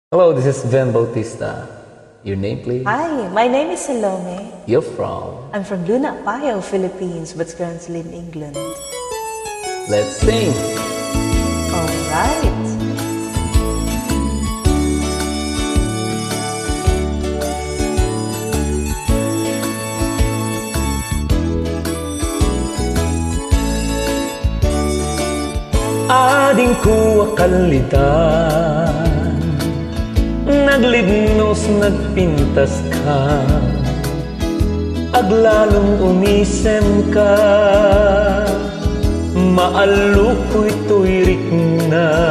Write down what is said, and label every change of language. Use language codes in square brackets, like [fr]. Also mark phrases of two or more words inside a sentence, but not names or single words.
[en] Hello, this is Vhen Bautista. Your name, please? Hi, my name is Salome. You're from? I'm from Luna, Payo, Philippines, but currently in England. Let's sing! Alright. [ilo] Ading ko KALLIDAN, naglidnos nagpintas ka, aglalong umisem ka, maalukoy tuyrik na.